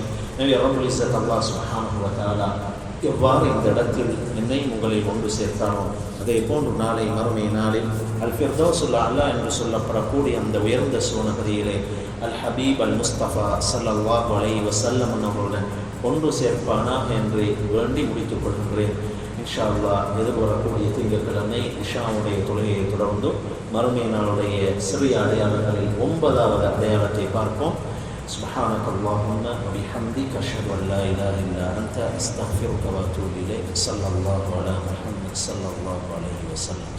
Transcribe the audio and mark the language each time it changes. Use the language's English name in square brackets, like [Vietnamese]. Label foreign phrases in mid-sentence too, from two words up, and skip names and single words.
[Tamil] எனவே [Arabic] رب العزة الله سبحانه وتعالى [Tamil] எவ்வாறு இந்த இடத்தில் என்னை உங்களை ஒன்று சேர்த்தானோ அதே போன்று நாளை மறுமை நாளில் [Arabic] الفردوس الأعلى [Tamil] என்று சொல்லப்படக்கூடிய அந்த உயர்ந்த சுவனபதியிலே [Arabic] الحبيب المصطفى صلى الله عليه وسلم [Tamil] அவர்களுடன் ஒன்று சேர்ப்பானாக என்று வேண்டி முடித்துக் கொள்கின்றேன். [Arabic] إن شاء الله [Tamil] எதிர்வரக்கூடிய திங்கட்கிழமை இஷாவுடைய தொழுகையை தொடர்ந்து மறுமை நாளுடைய சிறிய அடையாளங்களில் 9வது அடையாளத்தை பார்ப்போம். [Arabic] سبحانك اللهم وبحمدك أشهد أن لا إله إلا أنت أستغفرك وأتوب إليك. صلى الله على محمد صلى الله عليه وسلم.